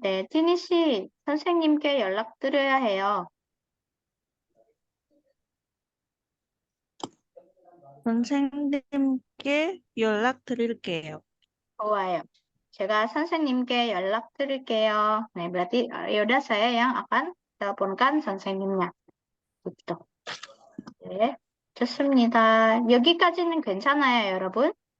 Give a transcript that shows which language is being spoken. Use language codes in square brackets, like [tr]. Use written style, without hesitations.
[ko] 네, 티니 씨, 선생님께 연락드려야 해요. 선생님께 연락드릴게요. 좋아요. 제가 선생님께 연락드릴게요. 네, [id] berarti yaudah saya yang akan teleponkan 선생님nya. gitu. [ko] 네, 좋습니다. 여기까지는 괜찮아요, 여러분?